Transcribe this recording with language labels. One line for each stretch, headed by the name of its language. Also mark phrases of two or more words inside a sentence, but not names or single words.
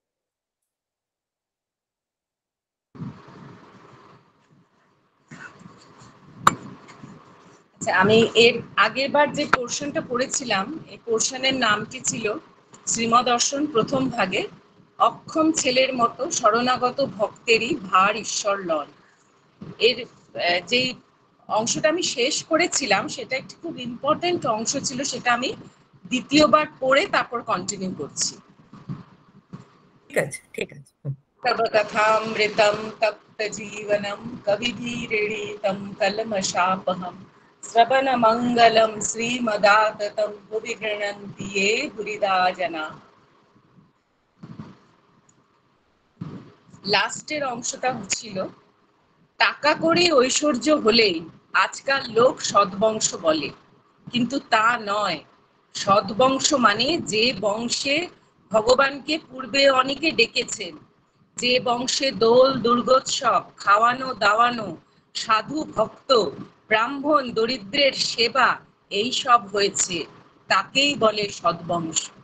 Bangla: আচ্ছা, আমি এর আগের বার যে পোর্শনটা পড়েছিলাম, এই পোর্শনের নামটি ছিল শ্রীমদর্শন প্রথম ভাগে, অক্ষম ছেলের মতো শরণাগত ভক্তেরই ভার ঈশ্বর লন। এর যে অংশটা আমি শেষ করেছিলাম সেটা একটি খুব ইম্পর্টেন্ট অংশ ছিল, সেটা আমি দ্বিতীয়বার পড়ে তারপর কন্টিনিউ করছি। ঠিক আছে, ঠিক আছে।
Sanskrit: तव कथामृतं तप्तजीवनं कविभिरीडितं कल्मषापहं श्रवणमङ्गलं श्रीमदाततं भुवि गृह्णन्ति ये भुरिदा जना।
Bangla: লাস্টের অংশটা ছিল, টাকা করে ঐশ্বর্য হলেই আজকাল লোক সদ্বংশ বলে, কিন্তু তা নয়। সদ্বংশ মানে যে বংশে ভগবানকে পূর্বে অনেকে ডেকেছেন, যে বংশে দোল দুর্গোৎসব, খাওয়ানো দাওয়ানো, সাধু ভক্ত ব্রাহ্মণ দরিদ্রের সেবা এই সব হয়েছে, তাকেই বলে সদ্বংশ।